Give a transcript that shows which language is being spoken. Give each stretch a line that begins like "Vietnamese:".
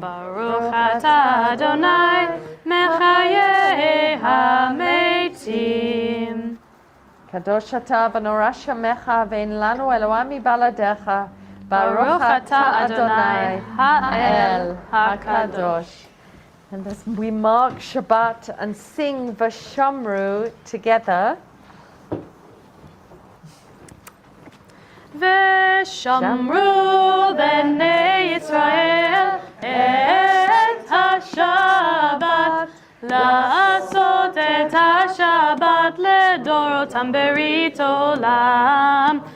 Hebrew: ברוך אתה אדוני מחיי המתים. קדוש אתה ונורא שמך ואין לנו אלוה מבלעדיך. ברוך אתה אדוני האל הקדוש.
English: And as we mark Shabbat and sing Vashamru together,
Hebrew: ושמרו בני ישראל את השבת, לעשות את השבת לדורותם ברית עולם.